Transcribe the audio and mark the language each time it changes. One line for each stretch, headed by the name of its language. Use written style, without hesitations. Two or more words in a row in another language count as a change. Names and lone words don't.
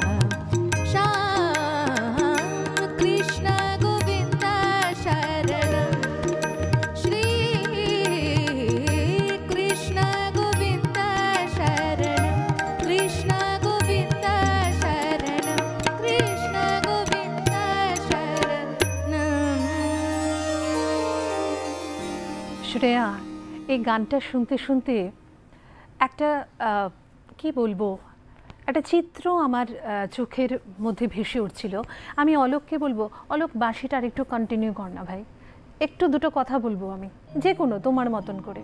Sanskrit: कृष्ण गोविन्द शरणं श्री कृष्ण गोविन्द शरणं कृष्ण गोविन्द शरणं कृष्ण गोविन्द शरणं।
Bangla: শ্রেয়া, এই গানটা শুনতে শুনতে একটা কি বলবো, একটা চিত্র আমার চোখের মধ্যে ভেসে উঠছিল। আমি অলোককে বলবো, অলোক বাঁশিটা আর একটু কন্টিনিউ কর না ভাই, একটু দুটো কথা বলবো আমি, যে কোনো তোমার মতন করে।